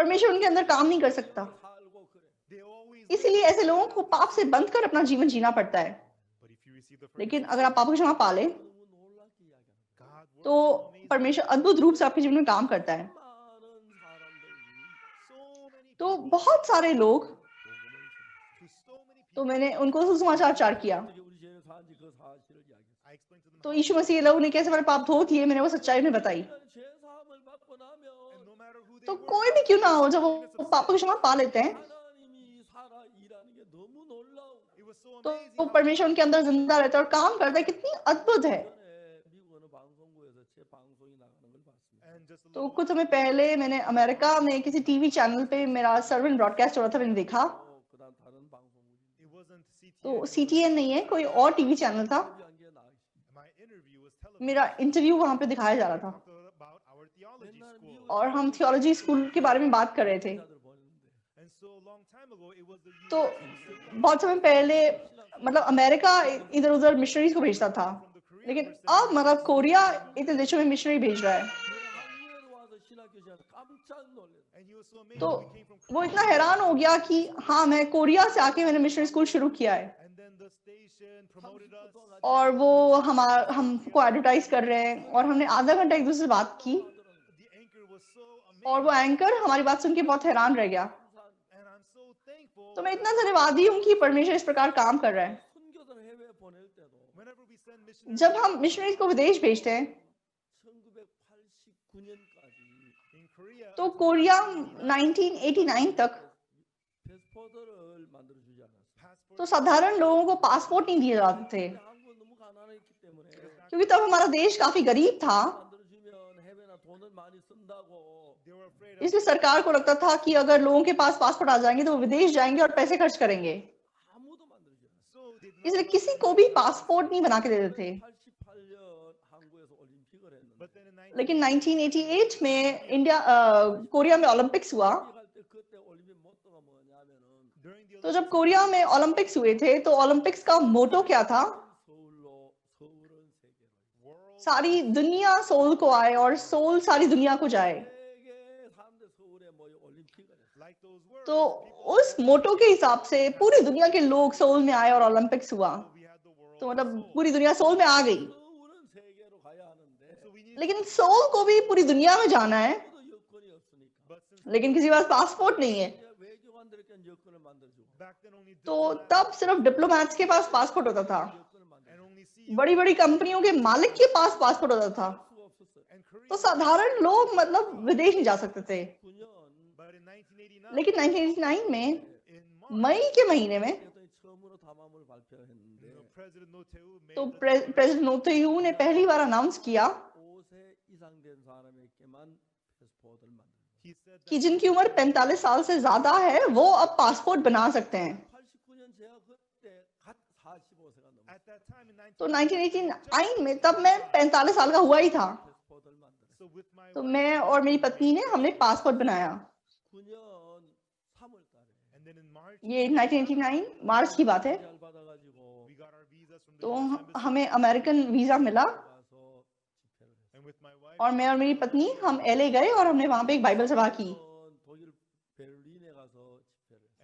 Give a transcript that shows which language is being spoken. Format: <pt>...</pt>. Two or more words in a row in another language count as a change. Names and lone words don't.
<hi>परमेश्वर उनके अंदर काम नहीं कर सकता।</hi> <ko>살고 그래.</ko> <en>they always</en> <hi>इसीलिए ऐसे लोगों को पाप से बंद कर अपना जीवन जीना पड़ता है।</hi> <en>but if you receive the</en> <hi>लेकिन</hi> <en>forgiveness</en> <hi>अगर आप पापों की क्षमा पा लें,</hi> <ko>너무 놀랍게 이야기하는 거예요.</ko> <en>God works</en> <hi>तो</hi> <en>so amazing</en> <hi>परमेश्वर अद्भुत रूप से आपके जीवन में काम करता है।</hi> <ko>많은 사람들이</ko> <en>so many</en> <hi>तो</hi> <en>people</en> <hi>बहुत सारे लोग,</hi> <ko>복음을 전했어요.</ko> <en>to so many</en> <hi>तो</hi> <en>people</en> <hi>मैंने उनको सुसमाचार प्रचार किया।</hi> <ko>어떻게 우리 죄를 사는지 그 사실을 इ야기했어요.</ko> <en>I explained to them</en> <hi>तो</hi> <en>how</en> <hi>यीशु मसीह लोगों ने कैसे हमारे पाप धो दिए, मैंने वो सच्चाई उन्हें बताई।</hi> <ko>인간이 죄 사함을 받고 나면</ko> <en>and no matter who they</en> <hi>तो</hi> <en>were</en> <hi>कोई भी क्यों ना हो, जब वो</hi> <en>forgiveness of</en> <hi>पापों की क्षमा पा लेते हैं,</hi> <ko>하나님이 살아 일하는 게 너무 놀라워.</ko> <en>it was so</en> <hi>तो</hi> <en>amazing how</en> <hi>परमेश्वर उनके अंदर जिंदा रहता है और काम करता है। कितनी अद्भुत है।</hi> <ko>전에 미국 어느 방송국에서 제 방송이 나가는 걸 봤습니다.</ko> <en>and just a</en> <hi>तो</hi> <en>little</en> <hi>कुछ समय पहले मैंने अमेरिका में किसी</hi> <en>TV channel</en> <hi>पे मेरा</hi> <en>sermon broadcast</en> <hi>हो रहा था, मैंने देखा।</hi> <ko>그다음 다른 방송국이</ko> <en>it wasn't CTN</en> <hi>तो CTN नहीं है, कोई और</hi> <en>TV channel</en> <hi>था।</hi> <ko>인터뷰한 게 나와 있어요.</ko> <en>my interview was televised</en> <hi>मेरा इंटरव्यू वहां पे दिखाया जा रहा था</hi> <en>talked about our theology</en> <ko>옛날에</ko> <en>school</en> <ko>미국에</ko> <hi>और हम</hi> <en>theology school</en> <hi>के बारे में बात कर रहे थे।</hi> <ko>기자들 보냈는데</ko> <en>and so a long time ago it was the</en> <hi>तो</hi> <en>US</en> <hi>बहुत समय पहले मतलब अमेरिका इधर उधर मिशनरीज को भेजता था,</hi> <en>from the Korea</en> <hi>लेकिन</hi> <en>were sending</en> <hi>अब मतलब कोरिया इतने देशों में मिशनरी भेज रहा है।</hi> <ko>한국에도 와서 신학교시간 깜짝 놀랐어요.</ko> <en>and he was so amazed</en> <hi>तो</hi> <en>we came from</en> <hi>वो इतना हैरान हो गया कि हाँ, मैं कोरिया से आके मैंने</hi> <en>missionary school</en> <hi>शुरू किया है</hi> <en>and then the station promoted</en> <ko>30분</ko> <en>us</en> <ko>동안</ko> <hi>और वो हमको एडवर्टाइज कर रहे हैं और हमने आधा घंटा एक दूसरे से बात की</hi> <en>the anchor was so</en> <hi>और वो</hi> <en>amazing</en> <hi>एंकर हमारी बात सुन के बहुत हैरान रह गया।</hi> <en>and I'm so thankful</en> <hi>तो मैं इतना धन्यवादी हूँ कि परमेश्वर इस प्रकार काम कर रहा है।</hi> <ko>선교들 해외 보낼 때도</ko> <en>whenever we send missionaries</en> <hi>जब हम मिशनरीज को विदेश भेजते हैं</hi> <ko>1989까지</ko> <en>in Korea</en> <hi>तो कोरिया 1989 तक</hi> <ko>패스포드를 만들어 주지 않았어요.</ko> <en>passport</en> <hi>तो साधारण लोगों को पासपोर्ट नहीं दिए जाते थे,</hi> <ko>근데 한국은 너무 가난했기 때문에</ko> <hi>क्योंकि तब हमारा देश काफी गरीब था।</hi> <ko>만들어 주면 해외나 돈을 많이 쓴다고</ko> <en>they were afraid of</en> <hi>इसलिए सरकार को लगता था कि अगर लोगों के पास पासपोर्ट आ जाएंगे तो वो विदेश जाएंगे और पैसे खर्च करेंगे,</hi> <ko>아무도 만들어 주지 않았어요.</ko> <en>so they did</en> <hi>इसलिए</hi> <en>not</en> <hi>किसी को भी पासपोर्ट नहीं बना के देते थे।</hi> <ko>88년 한국에서 올림픽을 했는데</ko> <en>but then in</en> <hi>लेकिन 1988 में इंडिया कोरिया में ओलंपिक्स हुआ।</hi> <ko>갈때 그때 올림픽 모토가 뭐냐면은</ko> <en>during the</en> <hi>तो जब कोरिया में ओलंपिक्स हुए थे तो ओलंपिक्स का मोटो क्या था?</hi> <ko>서울로 서울은 세계로</ko> <en>world</en> <hi>सारी दुनिया सोल को आए और सोल सारी दुनिया को जाए।</hi> <ko>세계 사람들 서울에 모여 올림픽을 했어요.</ko> <en>like those words</en> <hi>तो उस मोटो के हिसाब से पूरी दुनिया के लोग सोल में आए और ओलंपिक्स हुआ।</hi> <en>we had the world</en> <hi>तो</hi> <en>of</en> <hi>मतलब</hi> <en>soul.</en> <hi>पूरी दुनिया सोल में आ गई,</hi> <ko>서울은 세계로 가야 하는데</ko> <en>so we need</en> <hi>लेकिन सोल को भी पूरी दुनिया में जाना है,</hi> <ko>아무도 여건이 없으니까</ko> <en>but since</en> <hi>लेकिन किसी के पास पासपोर्ट नहीं है।</hi> <ko>이제 외교관들에게 여건을 만들어주고</ko> <en>back then only</en> <hi>तो</hi> <en>diplomats</en> <hi>तब सिर्फ डिप्लोमैट्स के पास पासपोर्ट होता था,</hi> <ko>여건을 만들어</ko> <en>and only CEOs</en> <hi>बड़ी बड़ी कंपनियों के मालिक के पास पासपोर्ट होता था।</hi> <ko>수가 없었어요.</ko> <en>and Korea</en> <hi>तो साधारण लोग मतलब विदेश नहीं जा सकते थे।</hi> <ko>9년</ko> <en>but in 1989</en> <hi>लेकिन 1989 में</hi> <en>in March</en> <hi>मई के महीने में</hi> <ko>대통령이 처음으로 담화문을 발표했는데</ko> <en>President Notehu made</en> <hi>तो</hi> <en>the declaration</en> <hi>प्रेसिडेंट नोतेयू ने पहली बार अनाउंस किया</hi> <ko>5세 이상 된 사람에게만 패스포드를 만들어요.</ko> <en>he said</en> <hi>कि</hi> <en>that</en> <hi>जिनकी उम्र 45 साल से ज्यादा है वो अब पासपोर्ट बना सकते हैं।</hi> <ko>89년 제가 그때 갓 45세가 넘었어요.</ko> <en>at that time in</en> <hi>तो 19 1989 में तब मैं 45 साल का हुआ ही था।</hi> <ko>패스포드를 만들었어요.</ko> <en>so with my</en> <hi>तो</hi> <en>wife,</en> <hi>मैं और मेरी पत्नी ने हमने पासपोर्ट बनाया।</hi> <ko>9년 3월 달에</ko> <en>and then in March</en> <hi>ये 1989 मार्च की बात है।</hi> <ko>잘 받아가지고</ko> <en>we got our visas from the</en> <hi>तो</hi> <en>US embassy</en> <hi>हमें अमेरिकन वीजा मिला</hi> <ko>가서 집회를 했어요.</ko> <en>with my wife.</en> <hi>और मैं और मेरी पत्नी हम LA गए और हमने वहां पे एक बाइबल सभा की।</hi> <ko>독일 베를린에 가서 집회를 했어요.</ko>